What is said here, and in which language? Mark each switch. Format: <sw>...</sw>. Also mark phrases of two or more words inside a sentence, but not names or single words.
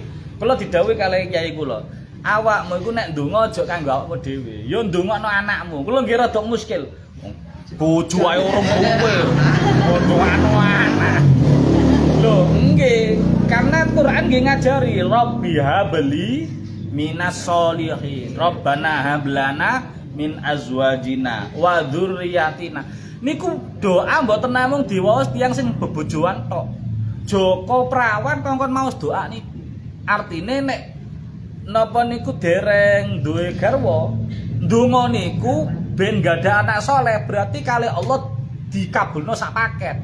<jv>Kula didhawuhi kalih kyai kula, awakmu iku nek ndonga aja kanggo awakmu dhewe, ya ndongakno anakmu. Kula nggih rada muskil. Bojo ae urung kowe. Ndongakno anak. Lho, nggih, karena Quran nggih ngajari</jv> <ar>رب هب لي من الصالحين. ربنا هب لنا من أزواجنا وذرياتنا.</ar> <jv>Niku doa mboten namung diwaos tiyang sing bebojoan tok. Joko Prawan kongkon maos doa niku. Artine nek napa niku dereng duwe garwa, ndonga niku ben gadah anak soleh, berarti kali Allah dikabulno sak paket.</jv>